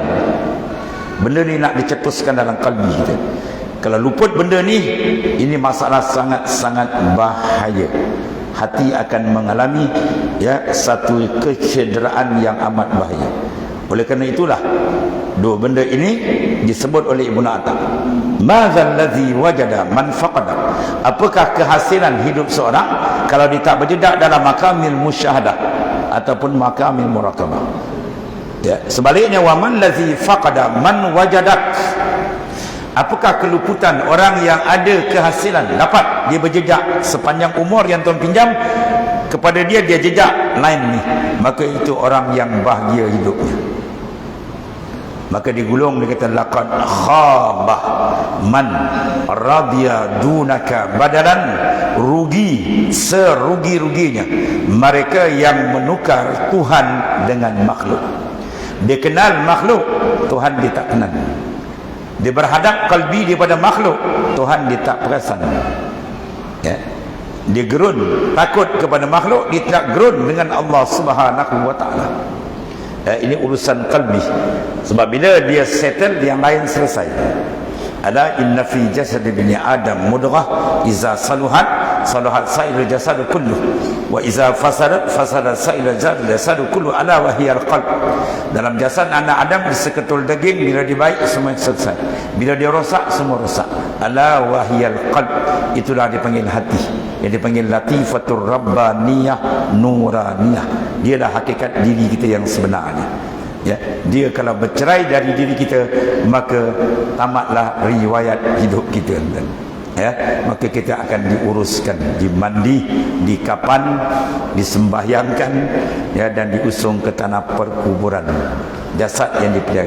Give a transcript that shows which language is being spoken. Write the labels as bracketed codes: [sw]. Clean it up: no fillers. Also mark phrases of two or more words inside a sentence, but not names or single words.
[ms] Benda ni nak dicetuskan dalam kalbi kita. Kalau luput benda ni, ini masalah sangat-sangat bahaya. Hati akan mengalami satu kecederaan yang amat bahaya. Oleh kerana itulah dua benda ini disebut oleh Ibnu Atta. [ar] ماذا الذي وجد من فقد. [ms] Apakah kehasilan hidup seorang kalau dia tak berjejak dalam [ar] مقام المشاهدة [ms] ataupun [ar] مقام المراقبة? [ms] Sebaliknya, [ar] وما الذي فقد من وجدك. [ms] Apakah keluputan orang yang ada kehasilan, dapat dia berjejak sepanjang umur yang Tuhan pinjam kepada dia, dia jejak lain ni, maka itu orang yang bahagia hidupnya. Maka digulung, dia kata [ar] لقد خاب من رضي دونك بدلا. [ms] Rugi serugi-ruginya mereka yang menukar Tuhan dengan makhluk. Dia kenal makhluk, Tuhan dia tak kenal. Dia berhadap kalbi dia pada makhluk, Tuhan dia tak perasan. Dia gerun, takut kepada makhluk, dia tidak gerun dengan Allah Subhanahu Wa Taala. Ini urusan kalbi. Sebab bila dia settle, yang lain selesai. [ar] ألا إن في جسد ابن آدم مضغة إذا صلحت سائر الجسد كله وإذا فسدت سائر الجسد كله ألا وهي القلب. [ms] Dalam jasad anak Adam seketul daging, bila dia baik semua selesai, bila dia rosak semua rosak. [ar] ألا وهي القلب, [ms] itulah dipanggil hati, yang dipanggil [ar] لطيفة ربانية نورانية. [ms] Dialah hakikat diri kita yang sebenarnya. Dia kalau bercerai dari diri kita, maka tamatlah riwayat hidup kita. Maka kita akan diuruskan, dimandi, dikapan, disembahyangkan, dan diusung ke tanah perkuburan, jasad yang dipelihara.